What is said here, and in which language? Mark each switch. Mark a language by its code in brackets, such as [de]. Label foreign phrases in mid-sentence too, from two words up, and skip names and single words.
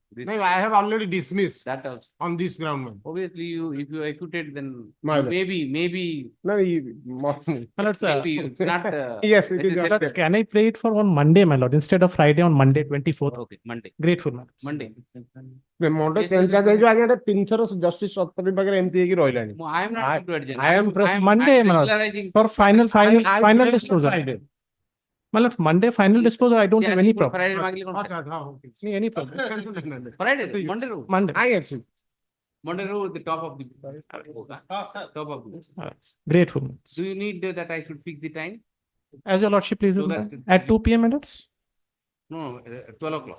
[en] No, I have already dismissed that also. On this ground, man. Obviously, if you acquitted, then My maybe. No, My lords, maybe it's not. Yes, it is. My lords, can I pray it for on Monday, my lord, instead of Friday on Monday 24th? Okay, Monday. Grateful, my lords. Monday. Monday change [or] ଆଜ୍ଞା 3 justice ଶତପଥୀ ପାଖରେ ଏମିତି ହେଇକି ରହିଲାଣି. [en] I am not to adjourn. I am Monday, my lords, for final disposal. My lords, Monday final disposal, I don't have any problem. [hi] Friday मांगली कौन? [en] Any problem. Friday, Monday ro. Monday. Monday ro at the top of the top of the. Grateful. Do you need that I should fix the time? As your lordship pleases, at 2 p.m. minutes? No, 12 o'clock.